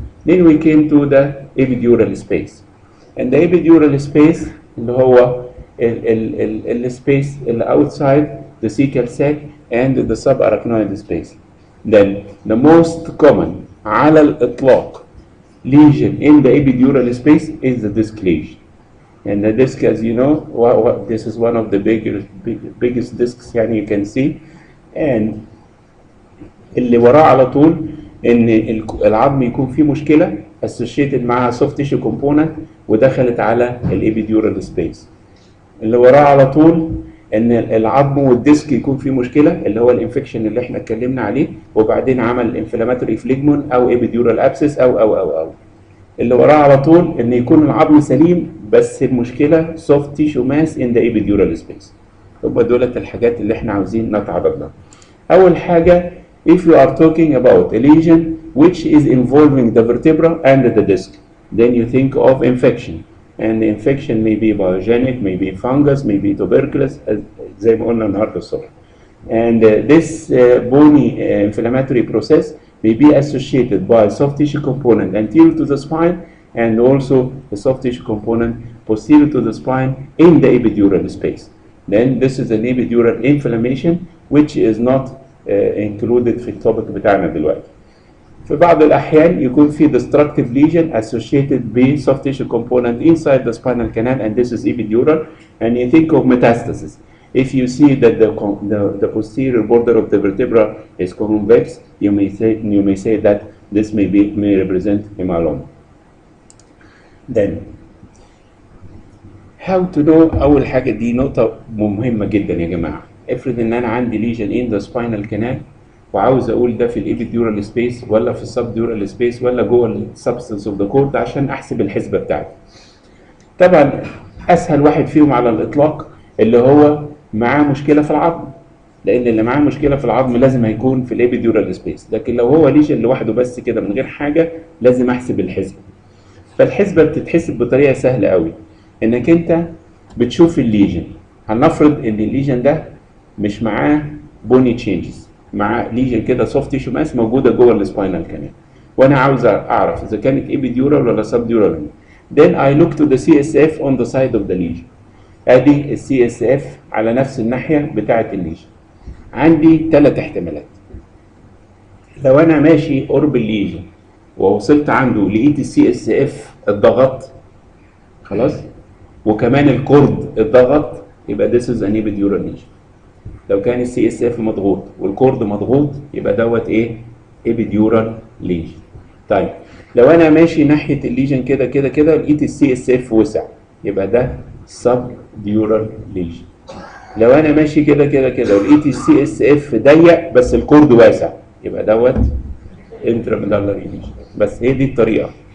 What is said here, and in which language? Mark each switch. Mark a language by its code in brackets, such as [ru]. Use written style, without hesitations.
[en] Then we came to the epidural space. And the epidural space [ar] اللي هو السبيس اللي [en] outside the cecal sac and the subarachnoid space. Then the most common [ar] على الإطلاق [en] lesion in the epidural space is the disc lesion. And the disc, as you know, this is one of the biggest discs [ar] يعني [en] you can see. [ar] And اللي وراه على طول ان العظم يكون فيه مشكله associated معها [en] soft tissue component [ar] ودخلت على الابيديورال سبيس. اللي وراه على طول ان العظم والديسك يكون فيه مشكله اللي هو الانفكشن اللي احنا اتكلمنا عليه وبعدين عمل انفلاماتوري فليجمون او ابيديورال ابسس او اللي وراه على طول ان يكون العظم سليم بس المشكله [en] soft tissue mass in the epidural space. [ar] يبقى دولت الحاجات اللي احنا عاوزين نتعرض لها. [en] اول حاجه if you are talking about a lesion which is involving the vertebra and the disc, then you think of infection. And the infection may be biogenic, may be fungus, may be tuberculosis, [ar] زي ما قلنا النهارده الصبح. [en] And this bony inflammatory process may be associated by soft tissue component anterior to the spine and also the soft tissue component posterior to the spine in the epidural space. Then this is an epidural inflammation which is not included [ar] في التوبيك بتاعنا دلوقتي. في بعض الأحيان يكون في [en] destructive lesion associated ب soft tissue component inside the spinal canal and this is epidural and you think of metastasis. If you see that the posterior border of the vertebra is convex, you may say that this may represent a myeloma. Then how to know. [ar] أول حاجة دي نقطة مهمة جدا يا جماعة. افرض ان انا عندي ليجن ان ذا سباينال كانال وعاوز اقول ده في الابيديورال سبيس ولا في السبديورال سبيس ولا جوه السبستنس اوف ذا كورد عشان احسب الحسبه بتاعتي. طبعا اسهل واحد فيهم على الاطلاق اللي هو معاه مشكله في العظم، لان اللي معاه مشكله في العظم لازم هيكون في الابيديورال سبيس، لكن لو هو ليجن لوحده بس كده من غير حاجه لازم احسب الحسبه. فالحسبه بتتحسب بطريقه سهله قوي، انك انت بتشوف الليجن. هنفرض ان الليجن ده مش معاه بوني تشينجز، معاه ليجن كده سوفت تيشو ماس موجوده جوه السباينال كانال، وانا عاوز اعرف اذا كانت ايبيديورال ولا سبديورال. [en] Then I look to the CSF on the side of the lesion. [ar] ادي السي اس اف على نفس الناحيه بتاعه الليجن. عندي ثلاث احتمالات. لو انا ماشي قرب الليجن ووصلت عنده لقيت السي اس اف اتضغط، خلاص وكمان الكورد اتضغط يبقى [en] this is an epidural lesion. [ar] لو كان السي اس اف مضغوط والكورد مضغوط يبقى دوت ايه؟ epidural lesion. طيب لو انا ماشي ناحيه الليجن كده كده كده لقيت السي اس اف وسع يبقى ده subdural lesion. لو انا ماشي كده كده كده ولقيت السي اس اف ضيق بس الكورد واسع يبقى دوت [en] intramedullary lesion. [ar] بس هي دي الطريقه.